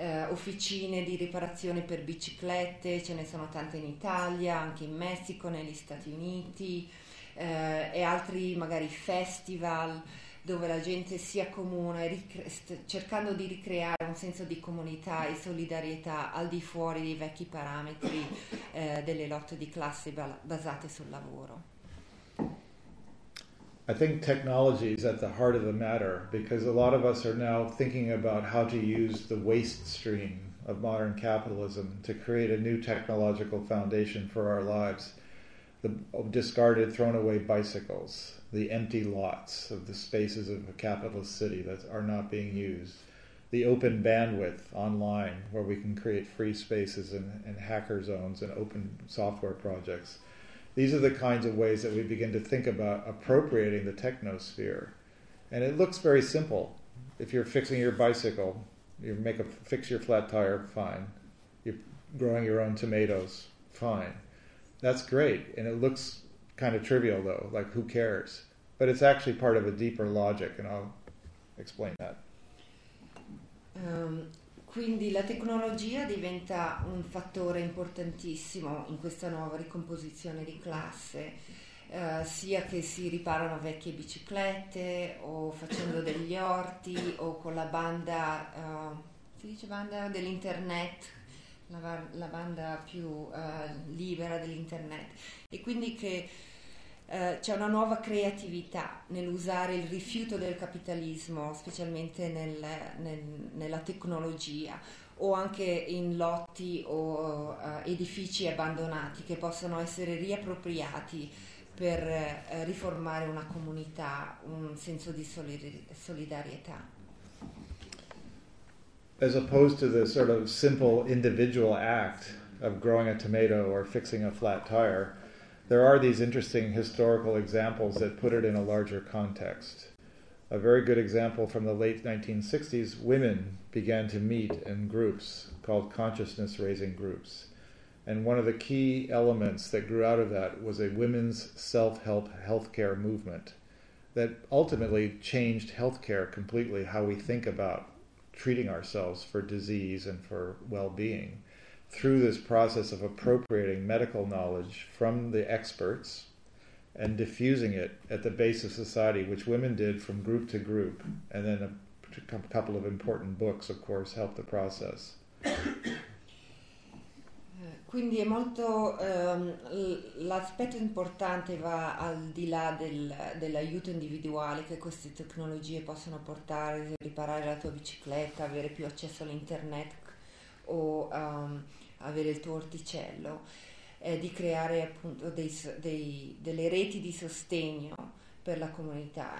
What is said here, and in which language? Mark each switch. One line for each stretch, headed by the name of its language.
Italian: Officine di riparazione per biciclette, ce ne sono tante in Italia, anche in Messico, negli Stati Uniti, e altri magari festival dove la gente si accomuna cercando di ricreare un senso di comunità e solidarietà al di fuori dei vecchi parametri, delle lotte di classe basate sul lavoro.
English: I think technology is at the heart of the matter because a lot of us are now thinking about how to use the waste stream of modern capitalism to create a new technological foundation for our lives. The discarded, thrown away bicycles, the empty lots of the spaces of a capitalist city that are not being used, the open bandwidth online where we can create free spaces and hacker zones and open software projects. These are the kinds of ways that we begin to think about appropriating the technosphere. And it looks very simple. If you're fixing your bicycle, you make a fix your flat tire, fine. You're growing your own tomatoes, fine. That's great. And it looks kind of trivial, though, like who cares? But it's actually part of a deeper logic, and I'll explain that.
Italian: Quindi la tecnologia diventa un fattore importantissimo in questa nuova ricomposizione di classe, sia che si riparano vecchie biciclette o facendo degli orti o con la banda, si dice banda dell'internet, la banda più, libera dell'internet. E quindi c'è una nuova creatività nell'usare il rifiuto del capitalismo, specialmente nella tecnologia, o anche in lotti o edifici abbandonati che possono essere riappropriati per riformare una comunità, un senso di solidarietà.
English: As opposed to the sort of simple individual act of growing a tomato or fixing a flat tire, there are these interesting historical examples that put it in a larger context. A very good example from the late 1960s, women began to meet in groups called consciousness-raising groups. And one of the key elements that grew out of that was a women's self-help healthcare movement that ultimately changed healthcare completely, how we think about treating ourselves for disease and for well-being through this process of appropriating medical knowledge from the experts and diffusing it at the base of society, which women did from group to group, and then a couple of important books, of course, helped the process.
Italian: Quindi è molto, l'aspetto importante va al di là dell'aiuto individuale che queste tecnologie possono portare, riparare la tua bicicletta, avere più accesso all'internet o avere il tuo orticello, di creare appunto delle reti di sostegno per la comunità.